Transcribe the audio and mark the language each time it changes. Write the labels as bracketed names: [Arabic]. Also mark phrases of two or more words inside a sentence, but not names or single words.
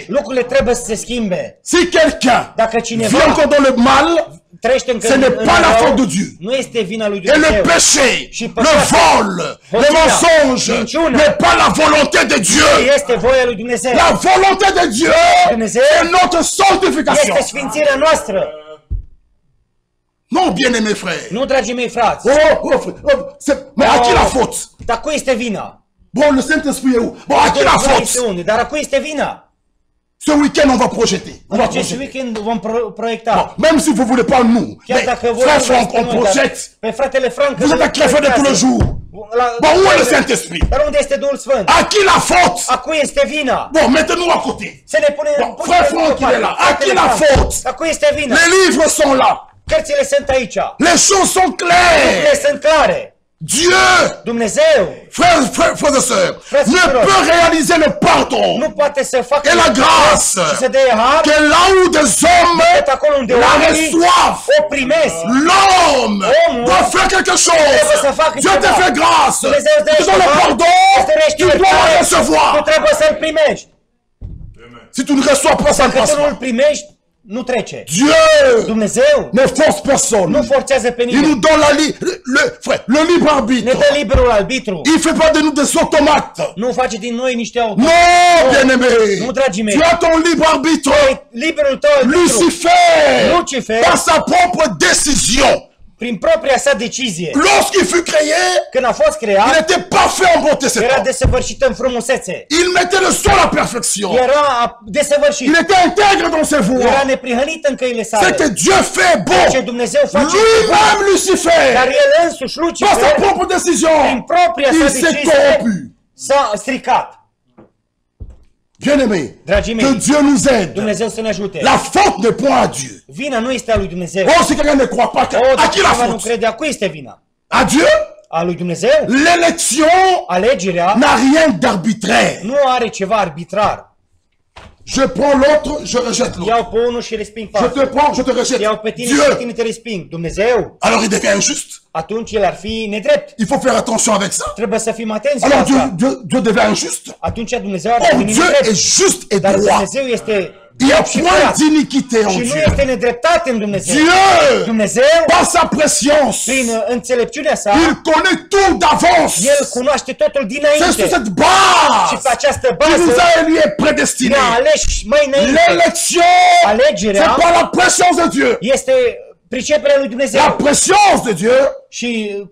[Romanian] lucrurile trebuie să se schimbe. [French] Si quelqu'un [Romanian] Dacă [French] vit [Romanian] cineva [French] encore dans le mal, [Romanian] trăiește încă ce în [French] n'est pas la [Romanian] rău, [French] faute de Dieu. [Romanian] nu este vina lui [French] Et le [Romanian] Dumnezeu. [French] péché, [Romanian] Și [French] le [Romanian] păcatul, [French] vol, les [Romanian] hoția, [French] mensonges, [Romanian] minciuna, [French] n'est pas la volonté de Dieu. [Romanian] este voia lui Dumnezeu. [French] La volonté de Dieu, [Romanian] Dumnezeu [French] c'est notre sanctification. [Romanian] este sfințirea noastră. [French] Non, bien-aimés frères. [Romanian] Nu, dragii mei frați. [French] Mais à qui la faute? [Romanian] Dar cui este vina? [French] Bon, le Saint-Esprit est où? Bon, à qui la [Romanian] Dumnezeu [French] faute? [Romanian] este unde? Dar a cui este vina? [French] Ce week-end, on va projeter. On va [Romanian] Acest [French] projeter. [Romanian] weekend vom proiecta. [French] Même si vous ne voulez pas nous. [Romanian] Chiar [French] Mais, [Romanian] dacă voi [French] frère [Romanian] nu [French] Franck, [Romanian] vreți [French] on [Romanian] pe noi, dar [French] projette. [Romanian] pe fratele Frank, [French] Vous êtes à crève de tous les jours. Bon, où est le Saint-Esprit? [Romanian] Dar unde este Duhul Sfânt? [French] À qui la faute? [Romanian] A cui este vina? [French] Bon, mettez-nous à côté. [Romanian] Să ne punem... [French] Bon, frère Franck, il est là. À qui la faute? [Romanian] A cui este vina? [French] Les livres sont là. [Romanian] Cărțile sunt aici. [French] Les choses sont claires. [Romanian] Lucrurile sunt clare. [French] Dieu, [Romanian] Dumnezeu [French] frères et sœurs, Frères et [Romanian] ne [French] sœurs. peut réaliser le pardon [Romanian] nu poate să facă [French] et la grâce [Romanian] și să dea har [French] que là où des hommes [Romanian] decât acolo unde [French] la [Romanian] oamenii [French] reçoivent. [Romanian] o primesc. [French] L'homme [Romanian] Omul [French] doit faire quelque chose. [Romanian] trebuie să facă [French] Dieu te [Romanian] ceva. [French] fait grâce. [Romanian] Dumnezeu îți dă [French] Tu donnes le [Romanian] ceva, [French] pardon, [Romanian] îți dărește [French] tu dois le [Romanian] iertare, tu [French] recevoir. [Romanian] trebuie să-l primești. [French] Si tu ne reçois pas, ça ne [Romanian] Dacă [French] passe [Romanian] tu nu-l [French] pas. [Romanian] primești, nu trece. [French] Dieu [Romanian] Dumnezeu [French] ne force personne. [Romanian] nu forțează pe [French] Il nous [Romanian] nimeni. [French] donne le libre [Romanian] Ne [French] arbitre. [Romanian] dă liberul arbitru. [French] Il ne fait pas de nous des automates. [Romanian] Nu face din noi niște auto. [French] Non, bien-aimé. [Romanian] Nu, dragii mei. [French] Tu as ton libre arbitre. [Romanian] Liberul tău arbitru, [French] Lucifer, [Romanian] Lucifer, [French] par sa propre décision, [Romanian] prin propria sa decizie, [French] lorsqu'il fut créé, [Romanian] când a fost [French] il [Romanian] creat, [French] n'était pas fait en beauté, cet [Romanian] era [French] homme. [Romanian] desăvârșit în frumusețe. [French] Il mettait le sol à perfection. [Romanian] Era desăvârșit. [French] Il était intègre dans ses [Romanian] Era [French] voies. [Romanian] neprihănit în căile [French] C'est que [Romanian] sale. [French] Dieu fait [Romanian] Ce [French] bon. [Romanian] Dumnezeu face [French] Lui-même, [Romanian] dar [French] Lucifer, [Romanian] el însuși, [French] par sa [Romanian] Lucifer, [French] propre [Romanian] prin [French] décision, [Romanian] propria sa [French] il s'est [Romanian] decizie, [French] corrompu. [Romanian] s-a stricat. [French] Bien-aimé, [Romanian] Dragii [French] que [Romanian] mei, [French] Dieu nous aide. [Romanian] Dumnezeu să ne ajute. [French] La faute n'est point à Dieu. [Romanian] Vina nu este a lui Dumnezeu. [French] Oh, si quelqu'un ne croit pas, [Romanian] O, [French] à [Romanian] dacă [French] qui la [Romanian] cineva nu [French] faute? [Romanian] crede, a cui este vina? [French] À Dieu? [Romanian] A lui Dumnezeu? [French] L'élection [Romanian] Alegerea [French] n'a rien d'arbitraire. [Romanian] nu are ceva arbitrar. [French] Je prends l'autre, je rejette l'autre. [Romanian] Iau pe unul și resping pe [French] Je [Romanian] altul. [French] te prends, je te rejette. [Romanian] Iau pe tine și pe [French] Dieu, [Romanian] tine te resping. Dumnezeu? [French] alors il devient injuste. [Romanian] Atunci el ar fi nedrept. [French] Il faut faire attention avec ça. [Romanian] Trebuie să fim atenți la [French] Alors Dieu, [Romanian] asta. [French] Dieu devient injuste. [Romanian] Atunci Dumnezeu ar [French] Or, [Romanian] deveni [French] Dieu [Romanian] nedrept. [French] est juste et [Romanian] Dar [French] droit. [Romanian] Dumnezeu este [French] Il n'y a [Romanian] și [French] point [Romanian] curat. [French] d'iniquité en [Romanian] Și nu [French] Dieu. [Romanian] este nedreptate în Dumnezeu. [French] Dieu, [Romanian] Dumnezeu, [French] par sa préscience, [Romanian] prin înțelepciunea sa, [French] il connaît tout d'avance. [Romanian] El cunoaște totul [French] C'est sur [Romanian] dinainte. [French] cette [Romanian] Și [French] base [Romanian] pe această [French] qu'il nous [Romanian] bază [French] a élus et prédestinés. [Romanian] ne-a ales mai înainte. [French] L'élection, c'est [Romanian] Alegerea [French] par la préscience de Dieu. [Romanian] este priceperea lui [French] La [Romanian] Dumnezeu. [French] préscience de Dieu [Romanian] Și [French] et